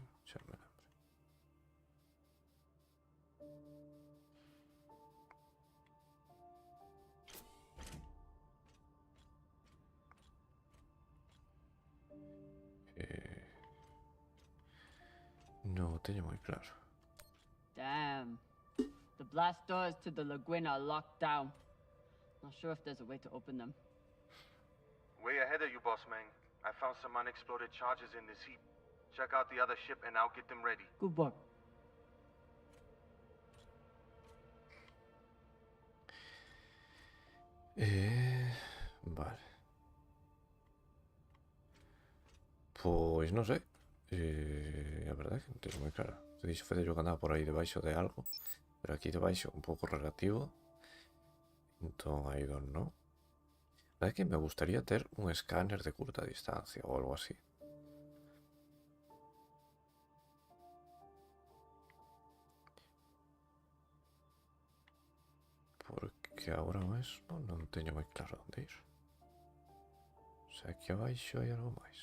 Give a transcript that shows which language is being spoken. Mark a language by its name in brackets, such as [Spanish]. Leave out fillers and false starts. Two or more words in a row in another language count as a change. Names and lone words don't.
[Galician] Xa me lembro. Non o teño moi claro. [English] Damn. The blast doors to the lagoon are locked down. Not sure if there's a way to open them. Way ahead of you, boss man. I found some unexploded charges in this heap. Check out the other ship and I'll get them ready. Good work. [Galician] Vale. Pois non sei. A verdade é que non teño moi claro. Te dixo Fede yo que andaba por aí debaixo de algo. Pero aquí debaixo un pouco relativo. Entón, [English] I don't know. [Spanish] La verdad [Galician] é que me gustaría ter un escáner de curta distancia ou algo así. Porque agora mesmo non teño moi claro onde ir. [Spanish] O sea, [Galician] aquí abaixo hai algo máis.